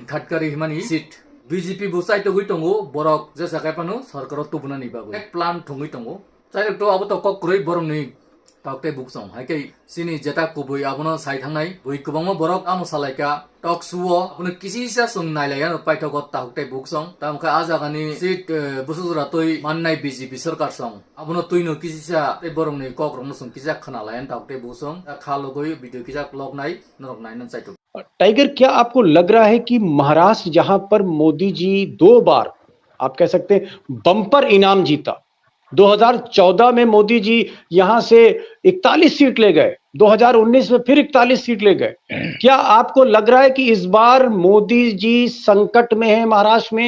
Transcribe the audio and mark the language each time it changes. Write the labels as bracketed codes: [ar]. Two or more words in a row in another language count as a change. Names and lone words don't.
[trp] Gadkari himani seat BJP busai to gui tongo borok je sakai panu sarkar to bunani bago ek plan thongui tongo chai to abo to kok kroi borong ni takte buksong hai kai sini jeta kubui abono sai thangnai bui kubangma borok amo salaika tok suo apno kisi sa sung nai laya no paito got takte buksong tamka a jaga ni seat busura toi mannai BJP sarkar song abono tuino kisi sa te borong ni kok rong sung kisa khana layan takte buksong khalo goi video kisa log nai norok nai nan chai to [hi] टाइगर, क्या आपको लग रहा है कि महाराष्ट्र जहां पर मोदी जी 2 बार आप कह सकते हैं बम्पर इनाम जीता, 2014 में मोदी जी यहां से 41 सीट ले गए, 2019 में फिर 41 सीट ले गए, क्या आपको लग रहा है कि इस बार मोदी जी संकट में है महाराष्ट्र में?